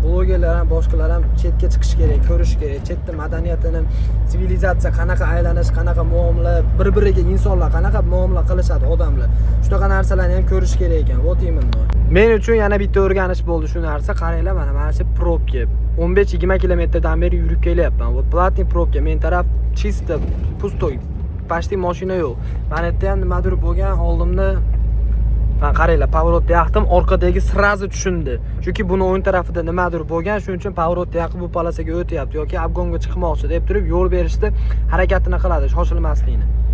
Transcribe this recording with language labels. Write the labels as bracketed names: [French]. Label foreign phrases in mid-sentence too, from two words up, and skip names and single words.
[Uzbek] Blogerlar ham, boshqalar ham chetga chiqish kerak, ko'rish kerak. Chetda madaniyatini, sivilizatsiya qanaqa aylanish, qanaqa muomala, bir-biriga insonlar qanaqa muomala qilishadi odamlar. Shunaqa narsalarni ham ko'rish kerak ekan. [Russian] Вот именно. [Uzbek] Men uchun yana bitta o'rganish bo'ldi shu narsa. Qaranglar, mana shu probka 15-20 kilometrdan beri yurib kelyapman. [Russian] Вот платный пробка, [Uzbek] men taraf [Russian] чисто пустой. Почти [Uzbek] mashina yo'q. Mana yerda ham nimadir bo'lgan, oldimda qaranglar, pavorotni yoqdim, orqadagi srazi tushundi. Chunki buni o'ng tarafida nimadir bo'lgan, shuning uchun pavorotni yoqib bu palasaga o'tyapti yoki obgonga chiqmoqchi deb turib yo'l berishda harakatini qiladi, shoshilmaslikni.